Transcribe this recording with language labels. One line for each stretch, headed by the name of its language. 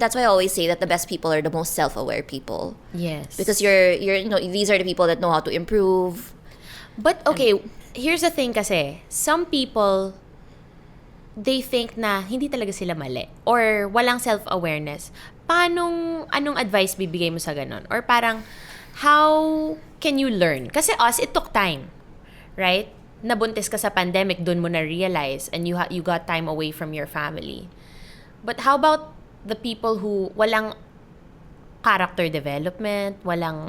English: That's why I always say that the best people are the most self-aware people. Yes. Because you're these are the people that know how to improve. But okay, here's the thing kasi, some people, they think na
Filipino: hindi talaga sila mali
English: or walang self-awareness.
Filipino: Anong advice bibigay mo sa ganon?
English: Or parang, how can you learn? Kasi us, it took time, right?
Filipino: Nabuntis ka sa pandemic, dun mo na-realize
English: and you got time away from your family. But how about the people who walang character development, walang